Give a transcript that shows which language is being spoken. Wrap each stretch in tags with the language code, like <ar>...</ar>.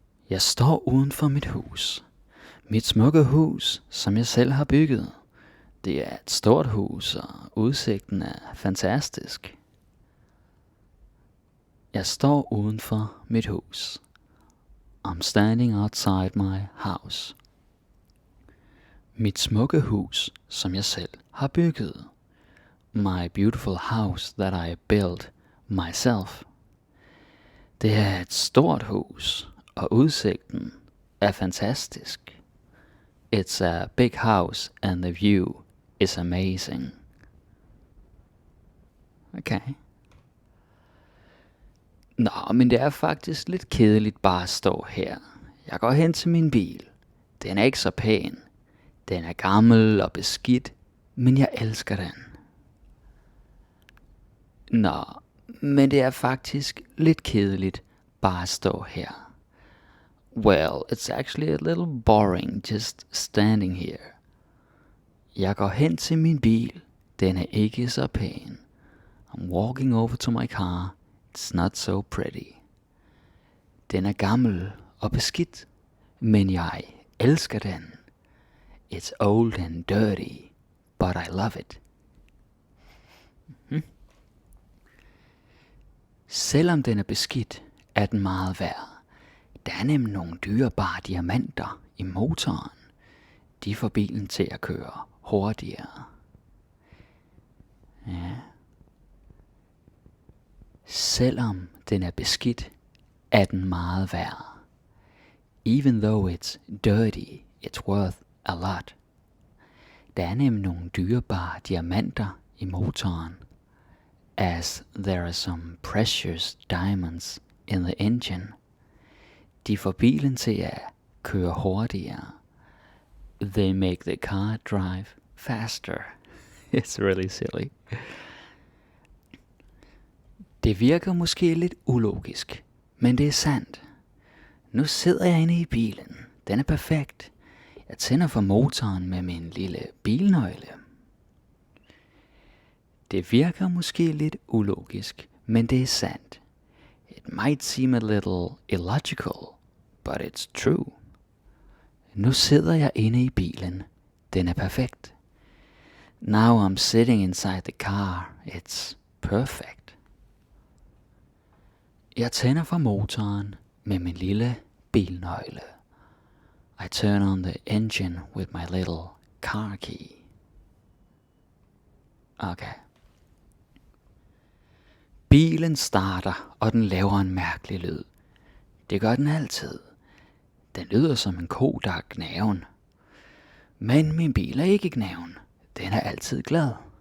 <da>Jeg står uden for mit hus. Mit smukke hus, som jeg selv har bygget. Det er et stort hus, og udsigten er fantastisk. Jeg står uden for mit hus.</da> <en>I'm standing outside my house.</en> <da>Mit smukke hus, som jeg selv har bygget.</da> <en>My beautiful house that I built myself.</en> <da>Det er et stort hus, og udsigten er fantastisk.</da> <en>It's a big house and the view is amazing. Okay.</en> <da>Nå, men det er faktisk lidt kedeligt bare at stå her. Jeg går hen til min bil. Den er ikke så pæn. Den er gammel og beskidt, men jeg elsker den. Nå, men det er faktisk lidt kedeligt bare at stå her.</da> <en>Well, it's actually a little boring just standing here.</en> <da>Jeg går hen til min bil. Den er ikke så pæn.</da> <en>I'm walking over to my car. It's not so pretty.</en> <da>Den er gammel og beskidt, men jeg elsker den.</da> <en>It's old and dirty, but I love it.</en> <da>Selvom den er beskidt, er den meget værd. Der er nemlig nogle dyrebare diamanter i motoren. De får bilen til at køre hurtigere. Ja. Selvom den er beskidt, er den meget værd.</da> <en>Even though it's dirty, it's worth a lot.</en> <da>Der er nemlig nogle dyrebare diamanter i motoren.</da> <en>As there are some precious diamonds in the engine.</en> <da>De får bilen til at køre hurtigere.</da> <en>They make the car drive faster. It's really silly.</en> <da>Det virker måske lidt ulogisk, men det er sandt. Nu sidder jeg inde i bilen. Den er perfekt. Jeg tænder for motoren med min lille bilnøgle. Det virker måske lidt ulogisk, men det er sandt.</da> <en>It might seem a little illogical, but it's true.</en> <da>Nu sidder jeg inde i bilen. Den er perfekt.</da> <en>Now I'm sitting inside the car. It's perfect.</en> <da>Jeg tænder for motoren med min lille bilnøgle.</da> <en>I turn on the engine with my little car key. Okay.</en> <da>Bilen starter, og den laver en mærkelig lyd. Det gør den altid. Den lyder som en ko, der er gnaven. Men min bil er ikke gnaven. Den er altid glad.</da>